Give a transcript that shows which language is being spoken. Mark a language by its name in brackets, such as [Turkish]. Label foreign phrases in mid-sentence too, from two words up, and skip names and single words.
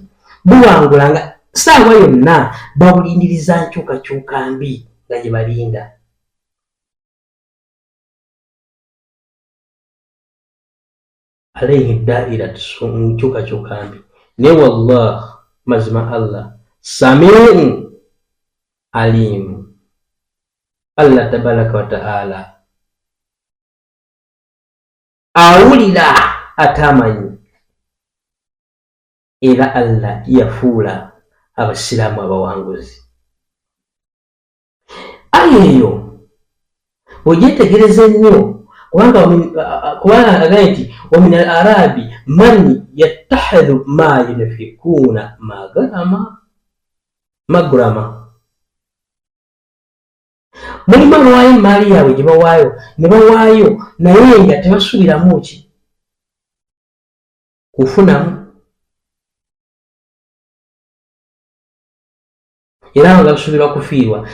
[Ganda] Buwangulanga saawa yonna babulindiriza nkyukakyuka mbi nga gye balinda. [Arabic] عليه دائرة [Ganda] nkyukakyuka mbi. Ne wallah, mazima [Arabic] الله سميع عليم, الله تبارك وتعالى [Ganda] awulira atamanyi, era Allah yafuula abasiraamu abawanguzi. Aya eyo ogyetegereza ennyo, kubanga agaye nti [Arabic] ومن الأعراب من يتخذ ما ينفقون مغرما. [Ganda] Mulimu abawaayo emaali yaabwe gye bawaayo ne bawaayo naye nga tebasuubiramu ki? Kufunamu, era nga basuubirwa kufiirwa.